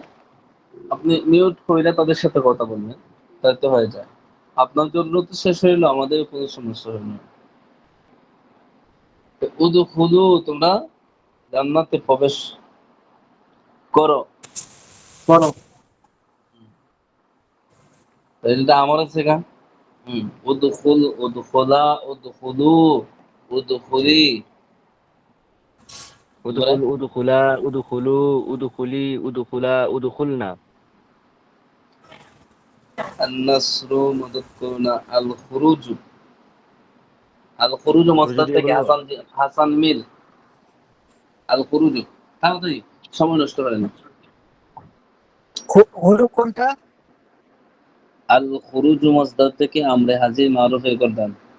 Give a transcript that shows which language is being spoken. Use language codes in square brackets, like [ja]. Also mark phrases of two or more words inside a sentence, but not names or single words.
[bn] আপনি মিউট কইরা তাদের সাথে কথা বলবেন, তাই তো হয়ে যায়। আপনার জন্য তো শেষ হইলো, আমাদের কোনো সমস্যা হইল না। উদখুলু, তোমরা জান্নাতে প্রবেশ করো। বলো। এটা আমার আছে গা। [ar] ادخل، ادخلا، ادخلوا، ادخلي. ادخل، ادخلا، ادخلوا، ادخلي، ادخلا، ادخلن. النصر مدخلنا, আল-খুরুজু। আল-খুরুজু খুরুজু মাসদার [bn] দিয়ে থেকে বলবো? হাসান মিল। আল-খুরুজু, তাড়াতাড়ি, সময় নষ্ট করেন না। হরুপ কোনটা? [ar] الخروج مصدر [bn] থেকে আমরে হাজির মারুফের করদান।